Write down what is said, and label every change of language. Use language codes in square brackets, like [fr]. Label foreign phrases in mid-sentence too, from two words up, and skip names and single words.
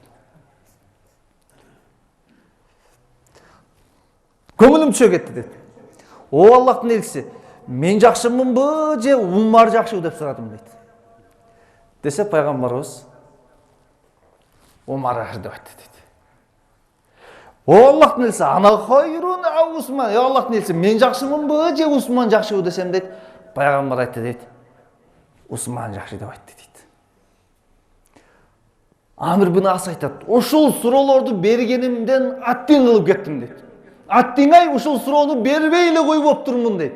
[ky] Көңүлүм түшө кетти дейт. О Аллахтын элчиси, мен жакшымынбы же Умар жакшыбы деп сурадым дейт. Десе, пайгамбарыбыз Умар жакшы деп айтты дейт. О Аллахтын элчиси, [ar] أنا خير أو عثمان. [ky] О Аллахтын элчиси, мен жакшымынбы же Усман жакшыбы десем дейт. Пайгамбар айтты дейт. Усман жакшы деп айтты дейт. Амир бин Ас айтат, ушул суроолорду бергенимден аттин кылып кеттим дейт. Аттиңай ушул суроону бербей эле коюп оптурмун дейт.